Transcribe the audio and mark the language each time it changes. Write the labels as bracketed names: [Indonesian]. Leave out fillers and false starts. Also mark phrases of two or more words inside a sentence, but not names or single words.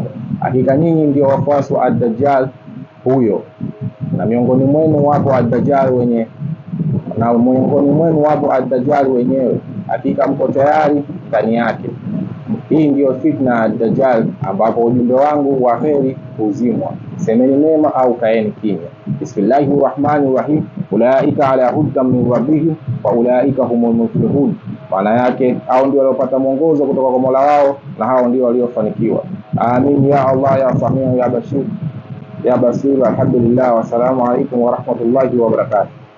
[Swahili] Hakika nyinyi ndio wafuasi wa Dajjal huyo, na miongoni mwenu wapo Dajjal wenyewe. Hakika mko tayari ndani yake. Hii ndiyo fitna ya Dajjal, ambapo ujumbe wangu wa heri huzimwa. Semeni mema au kaeni kimya. [Arabic] بسم الله الرحمن الرحيم أولئك على هدى من ربهم وأولئك هم المفلحون. [Swahili] Maana yake hao ndio waliopata mwongozo kutoka kwa Mola wao, na hao ndio waliofanikiwa. [Arabic] آمين يا الله يا سميع يا بصير يا بصير. الحمد لله والسلام عليكم ورحمة الله وبركاته.